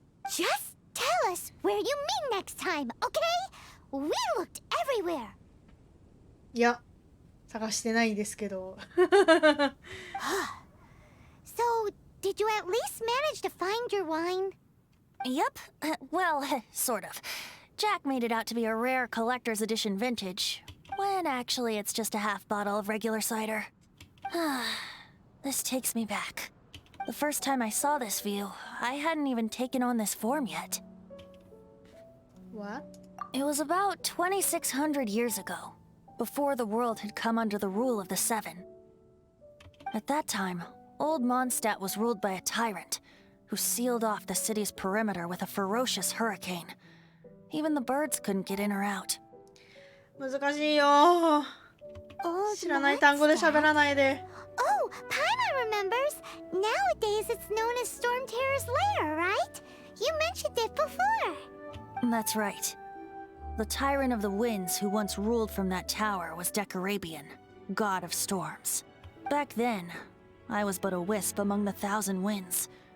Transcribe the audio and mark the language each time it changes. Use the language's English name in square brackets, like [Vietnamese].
[English] Just tell us where you meet next time, okay? We looked everywhere. [Japanese] いや、探してないですけど。 [English] So, did you at least manage to find your wine? Yep. Well, sort of. Jack made it out to be a rare collector's edition vintage, when actually it's just a half bottle of regular cider. This takes me back. The first time I saw this view, I hadn't even taken on this form yet. What? It was about 2,600 years ago, before the world had come under the rule of the Seven. At that time, Old Mondstadt was ruled by a tyrant, who sealed off the city's perimeter with a ferocious hurricane. Even the birds couldn't get in or out. [Japanese] 難しいよ。知らない単語で喋らないで。 [English] Oh, Paimon remembers. Nowadays it's known as Storm Terror's lair, right? You mentioned it before. That's right. The tyrant of the winds who once ruled from that tower was Decarabian, god of storms. Back then, I was but a wisp among the thousand winds.